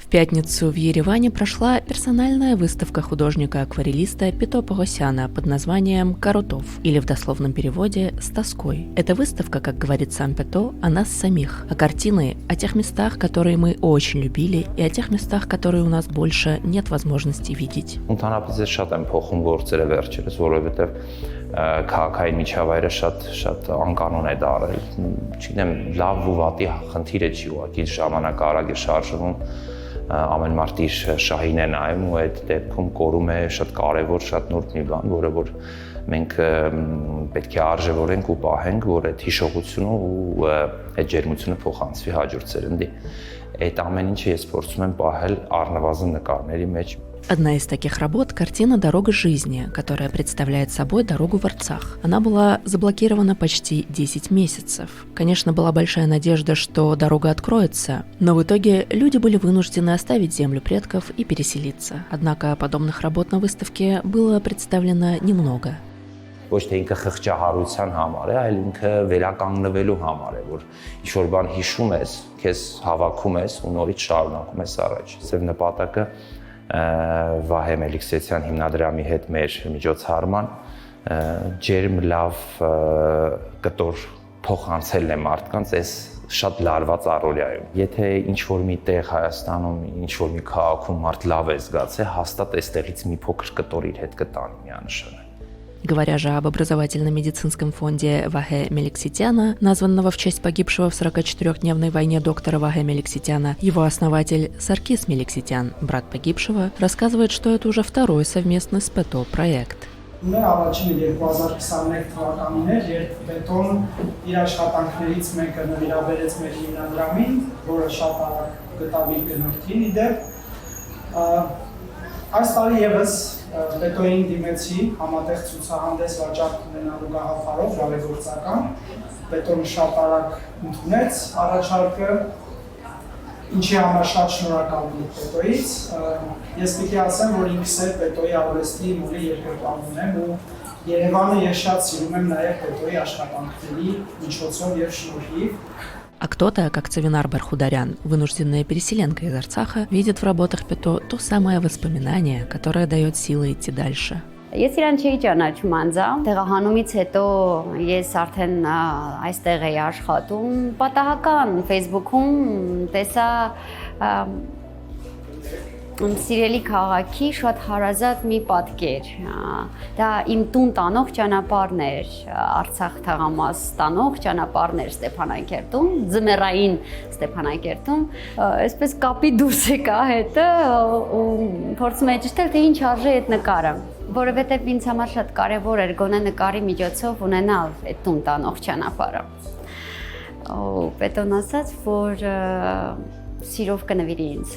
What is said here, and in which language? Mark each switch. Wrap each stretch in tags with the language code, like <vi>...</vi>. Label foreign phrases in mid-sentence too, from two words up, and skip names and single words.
<ru>пятницу в Ереване прошла персональная выставка художника-акварелиста Пето Погосяна под названием «Карутов» или в дословном переводе «С тоской». Эта выставка, как говорит сам Пето, о нас самих, о картины, о тех местах, которые мы очень любили, и о тех местах, которые у нас больше нет возможности видеть.</ru> <hy>Քաղաքային միջավայրը շատ անկանոն է դարել, չգիտեմ, լավ ու վատի խնդիրը չի ուղղակի ժամանակ արագ է շարժվում, ամեն մարդ իր շահին է նայում ու այդ դեպքում կորում է շատ կարևոր, շատ նուրբ մի բան, որը որ մենք պետք է արժևորենք ու պահենք, որ այդ հիշողությունը ու այդ ջերմությունը փոխանցվի հաջորդ սերնդի։ Այդ ամեն ինչը ես փորձում եմ պահել առնվազն նկարների մեջ։</hy> <ru>Одна из таких работ – картина «Дорога жизни», которая представляет собой дорогу в Арцах. Она была заблокирована почти 10 месяцев. Конечно, была большая надежда, что дорога откроется, но в итоге люди были вынуждены оставить землю предков и переселиться. Однако подобных работ на выставке было представлено немного.</ru> <hy>Ոչ թե ինքը խղճահարության համար է, այլ ինքը վերականգնվելու համար է, որ ինչ-որ բան հիշում ես, քեզ հավաքում ես ու նորից շարունակում ես առաջ։ Սև նպատակը Վահե Մելիքսեթյան հիմնադրամի հետ մեր միջոցառման ջերմ լավ կտոր փոխանցելն է մարդկանց այս շատ լարված առօրյայում։ Եթե ինչ-որ մի տեղ Հայաստանում, ինչ-որ մի քաղաքում մարդ լավ է զգացել, հաստատ այստեղից մի փոքր կտոր իր հետ կտանի միանշանակ։</hy> <ru>Говоря же об образовательно-медицинском фонде Вахе Меликсетяна, названного в честь погибшего в 44-дневной войне доктора Вахе Меликсетяна, его основатель Саркис Меликсетян, брат погибшего, рассказывает, что это уже второй совместный с Пето проект.</ru> <hy>Առաջինը 2021 թվականին էր, երբ Պետոն իր աշխատանքներից մեկը նվիրաբերեց մեր հիմնադրամին, որը շատ արագ գտավ իր գնորդին իդեպ։ Այս տարի եւս Պետոյին դիմեցի համատեղ ցուցահանդես վաճառք ունենալու գաղափարով ժառանգործական։ Պետոն շատ արագ ընդունեց առաջարկը, ինչի համար շատ շնորհակալ եմ Պետոյից։ Ես պիտի ասեմ, որ ինքս էլ Պետոյի արվեստի մոլի երկրպագուն եմ ու Երևանը ես շատ սիրում եմ նաև Պետոյի աշխատանքների միջոցով եւ շնորհիվ։</hy> <ru>А кто-то, как Цавинар Бархударян, вынужденная переселенка из Арцаха, видит в работах Пето то самое воспоминание, которое дает силы идти дальше.</ru> <hy>Ես իրան չէի ճանաչում անձամբ, տեղահանումից հետո ես արդեն այստեղ էի աշխատում, պատահական Facebook-ում տեսա սիրելի քաղաքի շատ հարազատ մի պատկեր։ Դա իմ տուն տանող ճանապարհն էր, Արցախ թաղամաս տանող ճանապարհն էր Ստեփանակերտում, ձմեռային Ստեփանակերտում, այսպես կապի դուրս եկա հետը ու փորձում էի ճշտել, թե ինչ արժե այդ նկարը, որովհետև ինձ համար շատ կարևոր էր գոնե նկարի միջոցով ունենալ այդ տուն տանող ճանապարհը։ Պետոն ասաց, որ սիրով կնվիրի ինձ։</hy>